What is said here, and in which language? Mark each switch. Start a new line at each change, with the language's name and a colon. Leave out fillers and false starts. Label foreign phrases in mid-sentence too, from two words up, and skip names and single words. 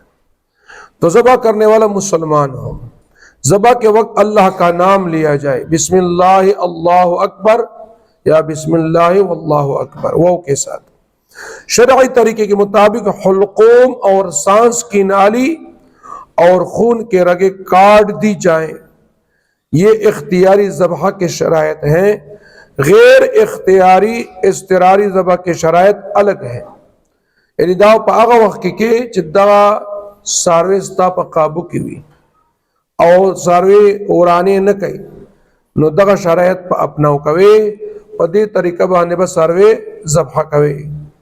Urdu: تو ذبح کرنے والا مسلمان ہو، ذبح کے وقت اللہ کا نام لیا جائے،
Arabic: بسم اللہ اللہ اکبر
Urdu: یا
Arabic: بسم اللہ واللہ اکبر،
Urdu: وہ کے ساتھ شرعی طریقے کے مطابق حلقوم اور سانس کی نالی اور خون کے رگیں کاٹ دی جائیں۔ یہ اختیاری ذبح کے شرائط ہیں، غیر اختیاری اضطراری ذبح کے شرائط الگ ہیں۔
Pashto: یعنی دا پا آغا وقت کی چی دا ساروی ستا پا قابو کی ہوئی او ساروی اورانے نکئی، نو دا شرائط پا اپناو کوئے، پا دی طریقہ بانے با ساروی ذبح کوئے۔